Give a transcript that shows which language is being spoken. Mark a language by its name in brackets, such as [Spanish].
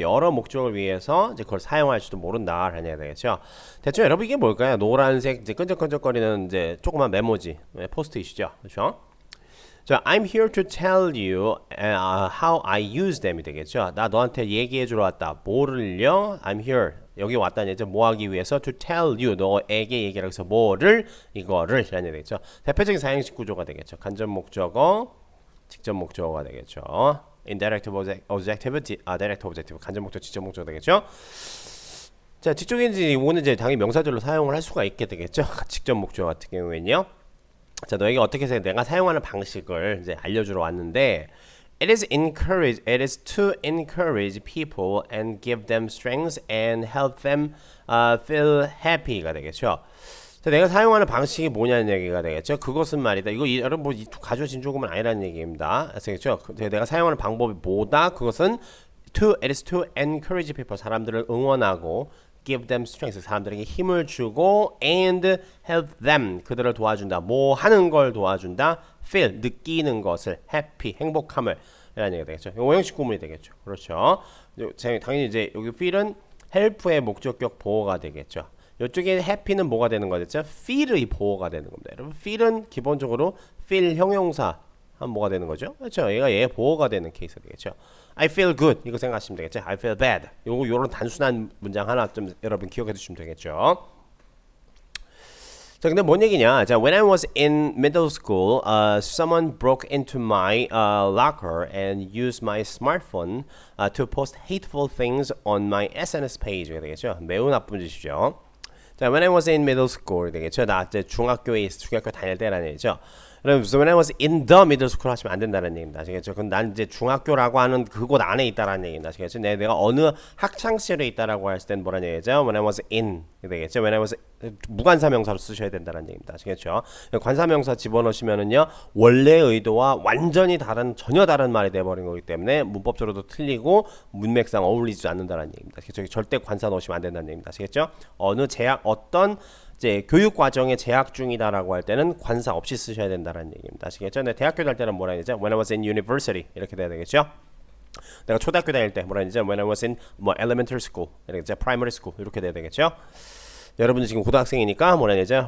[Korean] 여러 목적을 위해서 이제 그걸 사용할지도 모른다라는 얘기가 되겠죠. 대충 여러분 이게 뭘까요? 노란색 이제 끈적끈적거리는 이제 조그만 메모지, 포스트잇이죠. 그렇죠? [English] 자, I'm here to tell you how I use them이 되겠죠. [Korean] 나 너한테 얘기해 주러 왔다. 뭐를요? [English] I'm here. [Korean] 여기 왔다는 얘기죠. 뭐 하기 위해서? [English] To tell you. [Korean] 너에게 얘기를 해서 뭐를? 이거를. 라는 얘기 되겠죠. 대표적인 사형식 구조가 되겠죠. 간접 목적어, 직접 목적어가 되겠죠. [English] Indirect objective, direct objective. [Korean] 간접 목적, 직접 목적어 되겠죠. 자, 뒤쪽에 이거는 이제 당연히 명사절로 사용을 할 수가 있게 되겠죠. 직접 목적어 같은 경우에는요. 자, 너에게 어떻게 해서 내가 사용하는 방식을 이제 알려주러 왔는데 [English] it is to encourage people and give them strength and help them feel happy가 되겠죠. [Korean] 자, 내가 사용하는 방식이 뭐냐는 얘기가 되겠죠. 그것은 말이다. 이거 여러분 뭐 가주어 진조금은 아니라는 얘기입니다. 아시겠죠? 내가 사용하는 방법이 뭐다? 그것은 [English] it is to encourage people. [Korean] 사람들을 응원하고 [English] give them strength. [Korean] 사람들에게 힘을 주고 [English] and help them. [Korean] 그들을 도와준다. 뭐 하는 걸 도와준다. feel. 느끼는 것을 happy. 행복함을 이라는 얘기가 되겠죠. 오형식 구문이 되겠죠. 그렇죠. 당연히 이제 여기 feel은 help의 목적격 보호가 되겠죠. 이쪽에 happy는 뭐가 되는 거겠죠? feel의 보호가 되는 겁니다. 여러분 feel은 기본적으로 feel 형용사 하면 뭐가 되는 거죠? 그렇죠. 얘가 얘 보호가 되는 케이스가 되겠죠. [English] I feel good [Korean] 이거 생각하시면 되겠죠. [English] I feel bad [Korean] 요런 단순한 문장 하나 좀 여러분 기억해 두시면 되겠죠. 자, 근데 뭔 얘기냐? [English] 자, when I was in middle school, someone broke into my locker and used my smartphone to post hateful things on my SNS page가 되겠죠. [Korean] 매우 나쁜 짓이죠. 자, [English] when I was in middle school [Korean] 되겠죠. 나 이제 중학교 다닐 때라는 얘기죠. [English] So when I was in the middle school [Korean] 하시면 안 된다는 얘기입니다. 아시겠죠? 그건 난 이제 중학교라고 하는 그곳 안에 있다라는 얘기입니다. 아시겠죠? 내가 어느 학창 시절에 있다라고 했을 땐 뭐라는 얘기죠? [English] When I was in 되겠죠? [Korean] When I was 무관사명사로 쓰셔야 된다는 얘기입니다. 아시겠죠? 관사명사 집어넣으시면은요 원래 의도와 완전히 다른 전혀 다른 말이 돼버린 거기 때문에 문법적으로도 틀리고 문맥상 어울리지 않는다는 얘기입니다. 아시겠죠? 절대 관사 넣으시면 안 된다는 얘기입니다. 아시겠죠? 어느 제약 어떤 이제 교육 과정에 재학 중이다라고 할 때는 관사 없이 쓰셔야 된다는 얘기입니다. 아시겠죠? 네, 대학교 다닐 때는 뭐라 해야 되죠? [English] When I was in university 이렇게 돼야 되겠죠? [Korean] 내가 초등학교 다닐 때 뭐라 해야 되죠? [English] When I was in 뭐 elementary school 이렇게 되죠? Primary school [Korean] 이렇게 돼야 되겠죠? 여러분들 지금 고등학생이니까 뭐라 해야 되죠?